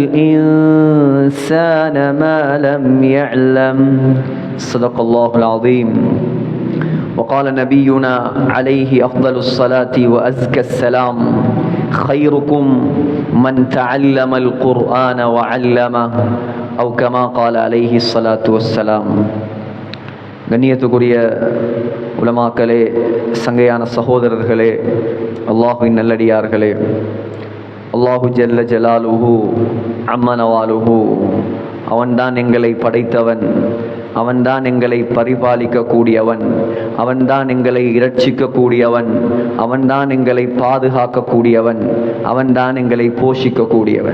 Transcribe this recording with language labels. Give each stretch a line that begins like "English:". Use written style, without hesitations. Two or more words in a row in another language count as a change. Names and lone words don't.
Arabic: الإنسان ما لم يعلم صدق الله العظيم. وقال نبينا عليه أفضل الصلاة وأزكى السلام خيركم من تعلم القرآن وعلمه أو كما قال عليه الصلاة والسلام.
Tamil: கண்ணியத்துக்குரிய உலமாக்களே, சங்கையான சகோதரர்களே, அல்லாஹுவின் நல்லடியார்களே,
Arabic: الله جل جلاله وعم نواله
Tamil: அவன்தான் எங்களை படைத்தவன், அவன்தான் எங்களை பரிபாலிக்க கூடியவன், அவன்தான் எங்களை இரட்சிக்க கூடியவன், அவன்தான் எங்களை பாதுகாக்க கூடியவன், அவன்தான் எங்களை போஷிக்க கூடியவன்.